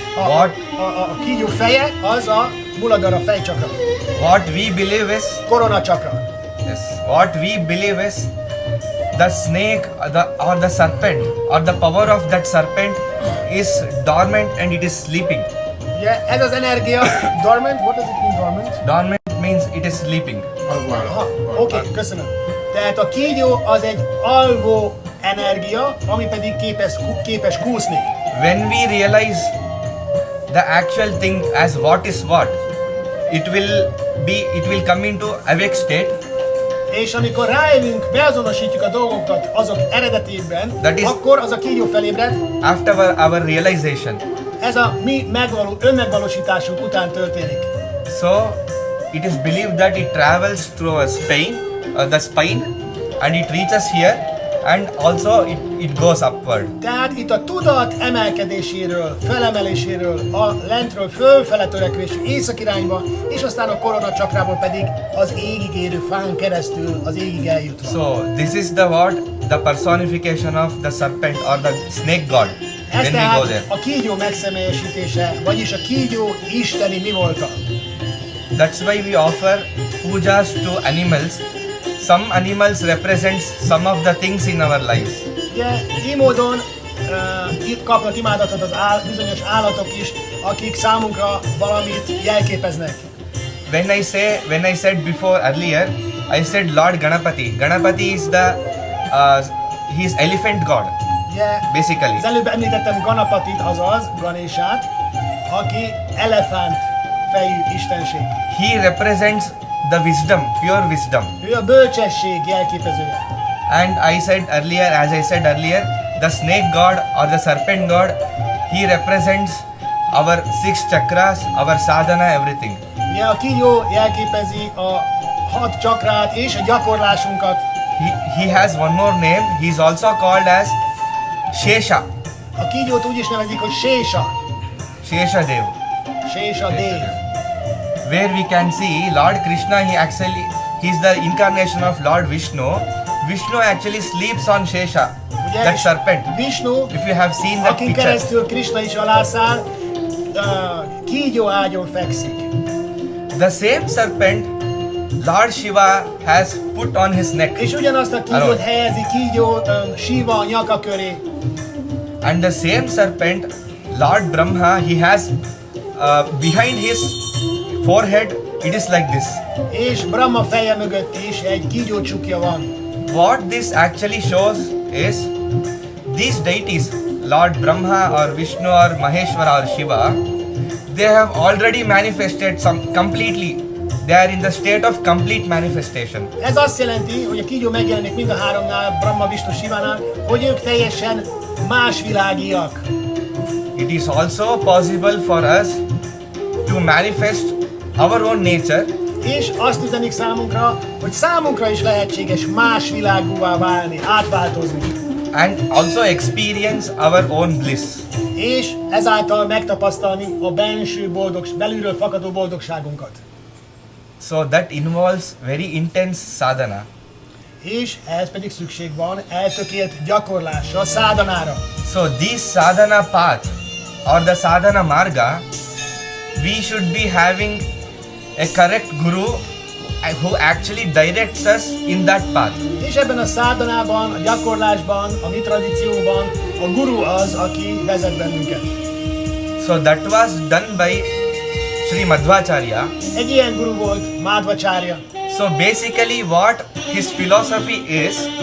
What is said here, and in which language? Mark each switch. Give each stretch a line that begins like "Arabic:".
Hungarian: A kígyó feje az a Mooladhara fejcsakra.
English: What we believe is
Hungarian: Korona chakra.
English: Yes. What we believe is the snake or the serpent or the power of that serpent is dormant and it is sleeping.
Hungarian: Ugye ez az energia dormant,
English: what does it mean dormant? Dormant means it is sleeping.
Hungarian: Oké, köszönöm. Tehát a kígyó az egy alvó energia, ami pedig képes kúszni.
English: When we realize the actual thing as what is what, it will come into awake state.
Hungarian: És amikor rájövünk, beazonosítjuk a dolgokat azok eredetében, akkor az a kígyó felébred.
English: After our realization.
Hungarian: Ez a mi önmegvalósításunk után történik.
English: So it is believed that it travels through the spine, and it reaches here, and also it goes upward.
Hungarian: Tehát itt a tudat emelkedéséről, felemeléséről, a lentről fölfele törekvésű észak irányba, és aztán a korona csakrából pedig az égig érő fán keresztül az égig eljutva.
English: So this is the what? The personification of the serpent or the snake god.
Hungarian: Ez
English: When we go
Hungarian: tehát
English: there.
Hungarian: a kígyó megszemélyesítése, vagyis a kígyó isteni mi volta.
English: That's why we offer pujas to animals. Some animals represents some of the things in our lives.
Hungarian: Ugye, így módon itt kapnak imádatot az bizonyos állatok is, akik számunkra valamit jelképeznek.
English: When I said before earlier, I said Lord Ganapati. Ganapati is the he is elephant god.
Hungarian: Ugye,
English: Basically.
Hungarian: az előbb említettem Ganapatit, azaz Ganésát, aki elefánt fejű istenség.
English: He represents the wisdom, pure wisdom.
Hungarian: Ő a bölcsesség jelképezője.
English: And I said earlier, as I said earlier, the snake god or the serpent god, he represents our six chakras, our sadhana, everything.
Hungarian: Ugye a kígyó jelképezi a 6 csakrát és a gyakorlásunkat.
English: He has one more name. He is also called as Shesha.
Hungarian: A kígyót úgy is nevezik, hogy Sésa.
English: Shesha Dev.
Hungarian: Sésa Dév.
English: Where we can see Lord Krishna, he is the incarnation of Lord Vishnu. Vishnu actually sleeps on Shesha,
Hungarian: Ugye,
English: that serpent.
Hungarian: Vishnu,
English: If you have seen that
Hungarian: akin
English: picture.
Hungarian: keresztül Krishna is alászáll, kígyó ágyon fekszik.
English: The same serpent Lord Shiva has put on his neck.
Hungarian: És ugyanazt a kígyót
English: Alone.
Hungarian: helyezi kígyó Shiva a nyaka köré.
English: And the same serpent Lord Brahma, he has behind his forehead, it is like this.
Hungarian: És Brahma feje mögött is egy kígyó csukja van.
English: What this actually shows is these deities, Lord Brahma or Vishnu or Maheshwara or Shiva, they have already manifested some completely. They are in the state of complete manifestation.
Hungarian: Ez azt jelenti, hogy a kígyó megjelenik mind a háromnál, Brahma, Vishnu, Shivánál, hogy ők teljesen másvilágiak.
English: It is also possible for us to manifest our own nature.
Hungarian: És azt üzenik számunkra, hogy számunkra is lehetséges más világúvá válni, átváltozni.
English: And also experience our own bliss.
Hungarian: És ezáltal megtapasztalni a belső belülről fakadó boldogságunkat.
English: So that involves very intense sadhana.
Hungarian: És ehhez pedig szükség van eltökélt gyakorlásra, szádanára.
English: So this sadhana path or the sadhana marga, we should be having a correct guru who actually directs us in that path.
Hungarian: És ebben a szádanában, a gyakorlásban, a mi tradícióban a guru az, aki vezet bennünket.
English: So that was done by Sri Madhvacharya.
Hungarian: Egy ilyen guru volt Madhvacharya.
English: So basically what his philosophy is,